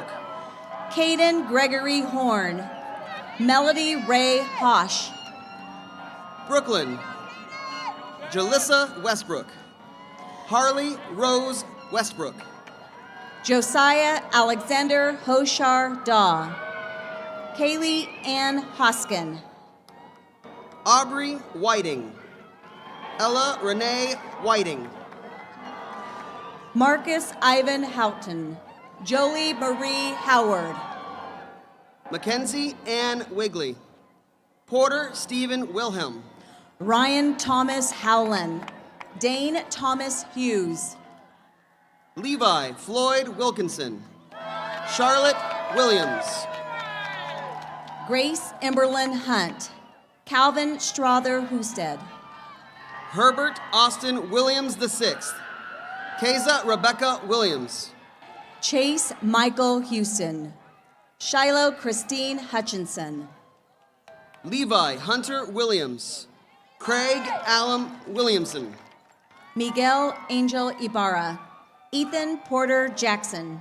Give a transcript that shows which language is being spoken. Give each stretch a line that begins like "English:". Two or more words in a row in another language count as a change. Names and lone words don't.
English: Caden Gregory Horn. Melody Ray Hosh. Brooklyn Jalissa Westbrook. Harley Rose Westbrook. Josiah Alexander Hoshar Daw. Kaylee Ann Hoskin. Aubrey Whiting. Ella Renee Whiting. Marcus Ivan Houghton. Jolie Marie Howard. Mackenzie Ann Wigley. Porter Stephen Wilhelm. Ryan Thomas Howland. Dane Thomas Hughes. Levi Floyd Wilkinson. Charlotte Williams. Grace Emberlyn Hunt. Calvin Strother Husted. Herbert Austin Williams VI. Keza Rebecca Williams. Chase Michael Houston. Shiloh Christine Hutchinson. Levi Hunter Williams. Craig Allen Williamson. Miguel Angel Ibarra. Ethan Porter Jackson.